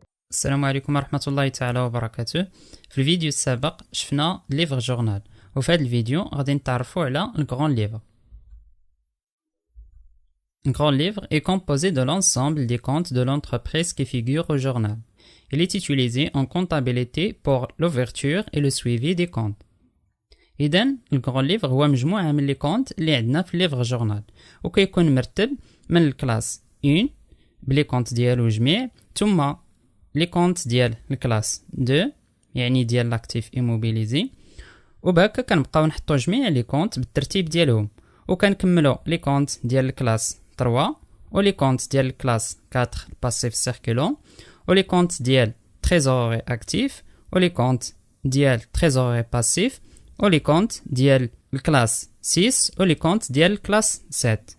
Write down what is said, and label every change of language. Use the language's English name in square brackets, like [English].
[Arabic] السلام عليكم ورحمة الله تعالى وبركاته. في الفيديو السابق شفنا ليفر جورنال، وفي هذا الفيديو غادي نتعرفوا على الغران ليفر. [French] Un grand livre est composé de l'ensemble des comptes de l'entreprise qui figurent au journal. Il est utilisé en comptabilité pour l'ouverture et le suivi des comptes. [Arabic] إذن الغران ليفر هو مجموعة من لي كونت اللي عندنا في ليفر جورنال، وكيكون مرتب من الكلاس 1 بلي كونت ديالو جميع، ثم لي كونت ديال الكلاس 2 يعني ديال لاكتيف ايموبيليزي، وبهكا كنبقاو نحطو جميع لي كونت بالترتيب ديالهم، وكنكملو لي كونت ديال الكلاس 3 ولي كونت ديال الكلاس 4 باسيف سيركولون، ولي كونت ديال تريزوري اكتيف، ولي كونت ديال تريزوري باسيف، ولي كونت ديال الكلاس 6 ولي كونت ديال الكلاس 7.